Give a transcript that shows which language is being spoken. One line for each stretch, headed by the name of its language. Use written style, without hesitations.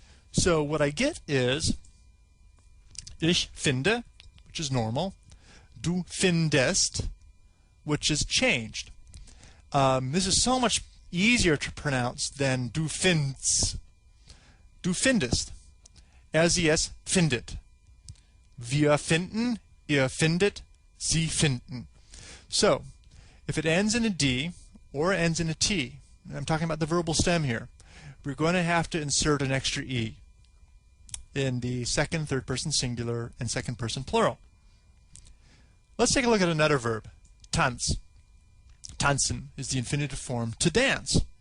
English: So what I get is
German: ich finde,
English: which is normal,
German: du findest,
English: which is changed. This is so much easier to pronounce than
German: du findst. Du findest. Sie, es findet. Wir finden, ihr findet, sie finden.
English: So, if it ends in a D or ends in a T, and I'm talking about the verbal stem here, we're going to have to insert an extra E in the second, third person singular, and second person plural. Let's take a look at another verb, tanz. Tanzen is the infinitive form to dance.